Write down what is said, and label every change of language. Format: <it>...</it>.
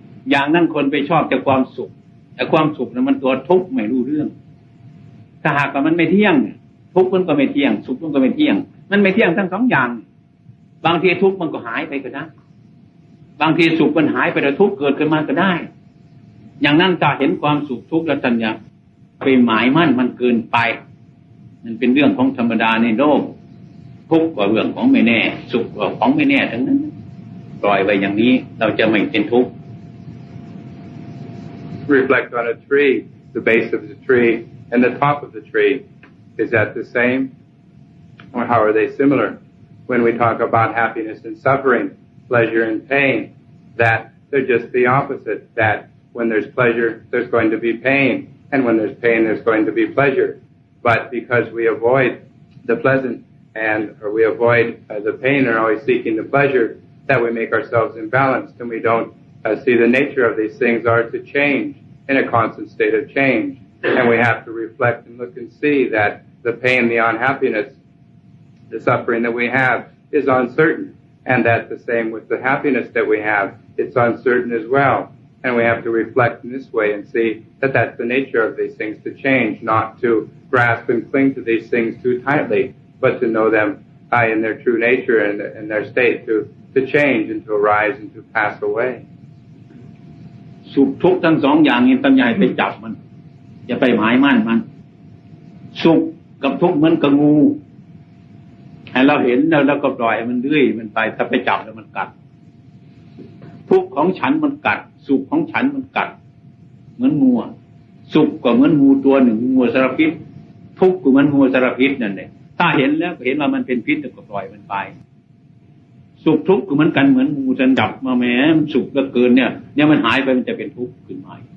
<th>อย่างนั้นคนไปชอบแต่ความสุขแต่ความสุขนั้นมันตัวทุกข์ไม่รู้เรื่องถ้าหากว่ามันไม่เที่ยงทุกข์มันก็ไม่เที่ยงสุขมันก็ไม่เที่ยงมันไม่เที่ยงทั้งสองอย่างบางทีทุกข์มันก็หายไปก็ได้บางทีสุขมันหายไปแต่ทุกข์เกิดขึ้นมาก็ได้อย่างนั้นถ้าเห็นความสุขทุกข์แล้วท่านอย่าไปหมายมั่นมันเกินไปมันเป็นเรื่องของธรรมดาในโลกทุกข์ก็เรื่องของไม่แน่สุขก็ของไม่แน่ทั้งนั้นปล่อยไว้อย่างนี้เราจะไม่เป็นทุกข์</th> <en>Reflect on a tree, the base of the tree and the top of the tree. Is that the same? Or how are they similar? When we talk about happiness and suffering, pleasure and pain, that they're just the opposite, that when there's pleasure, there's going to be pain, and when there's pain, there's going to be pleasure. But because we avoid the pleasant or we avoid the pain and are always seeking the pleasure, that we make ourselves imbalanced and we don't see the nature of these things are to change in a constant state of change. And we have to reflect and look and see that the pain, the unhappiness, the suffering that we have is uncertain, and that the same with the happiness that we have, it's uncertain as well. And we have to reflect in this way and see that that's the nature of these things, to change, not to grasp and cling to these things too tightly, but to know them in their true nature and in their state, to change and to arise and to pass away.</en> <th>สุขทุกข์ทั้งสองอย่างนี้ต้องอย่าไปจับมันอย่าไปหมายมั่นมันสุขกับทุกข์เหมือนกับงูให้เราเห็นแล้วก็ปล่อยมันเรื่อยมันไปถ้าไปจับแล้วมันกัด ทุกข์ของฉันมันกัดสุขของฉันมันกัดเหมือนงูสุขก็เหมือนงูตัวหนึ่งงูสารพิษทุกข์ก็เหมือนงูสารพิษนั่นแหละถ้าเห็นแล้วก็เห็นว่ามันเป็นพิษก็ปล่อยมันไปสุขทุกข์ก็เหมือนกันเหมือนงูจะจับมาแม้มันสุขเหลือเกินเนี่ยมันหายไปมันจะเป็นทุกข์ขึ้นมา</th>